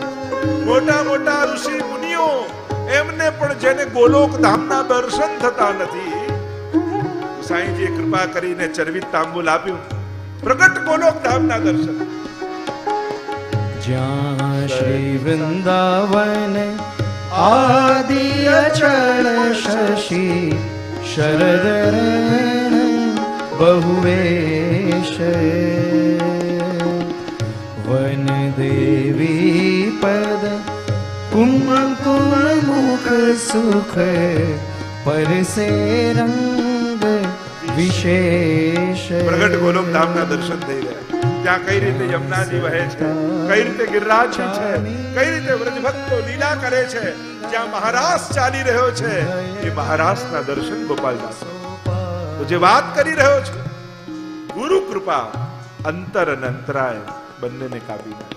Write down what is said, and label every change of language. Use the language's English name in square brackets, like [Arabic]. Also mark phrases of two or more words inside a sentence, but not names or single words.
[Gujarati] મોટા મોટા ઋષિ મુનિઓ એમને પણ જેને ગોલોક ધામના દર્શન થતા નથી, સાંઈજીએ કૃપા કરીને ચરવિત તાંબુલ આપ્યું. પ્રગટ ગોલોક ધામના દર્શન. [Braj] जहाँ श्री वृंदावन आदि अचल शशी शरदरण बहुवेश वन देवी पद कुमकुम मुख सुख परसे रंग विशेष. [Gujarati] પ્રગટ ગોલોક ધામના દર્શન થઈ રહ્યા. ત્યાં કઈ રીતે યમુનાજી વહે છે, કઈ રીતે ગિરિરાજજી છે, કઈ રીતે વ્રજભક્તો લીલા કરે છે, જ્યાં મહારાસ ચાલી રહ્યો છે એ મહારાસના દર્શન ગોપાલદાસ. તો જે વાત કરી રહ્યો છું, ગુરુ કૃપા અંતર અને અંતરાય બંનેને કાપી નાખે.